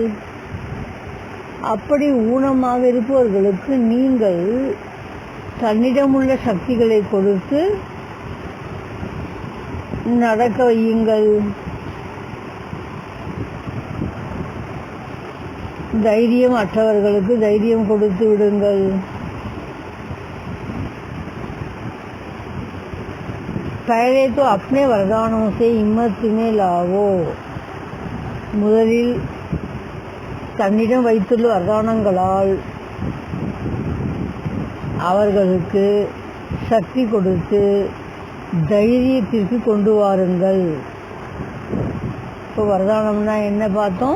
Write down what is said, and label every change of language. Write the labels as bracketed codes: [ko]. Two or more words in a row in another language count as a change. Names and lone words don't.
[ta] அப்படி ஊனமாக இருப்பவர்களுக்கு நீங்கள் தன்னிடமுள்ள சக்திகளை கொடுத்து நடக்க வையுங்கள். தைரியம் அற்றவர்களுக்கு தைரியம் கொடுத்து விடுங்கள். [hi] पहले तो अपने वरदानों से हिम्मत में लावो. [ta] முதலில் தன்னிடம் வைத்துள்ள வரதானங்களால் அவர்களுக்கு சக்தி கொடுத்து தைரியத்திற்கு கொண்டு வாருங்கள். இப்போ வரதானம்னா என்ன பார்த்தோம்?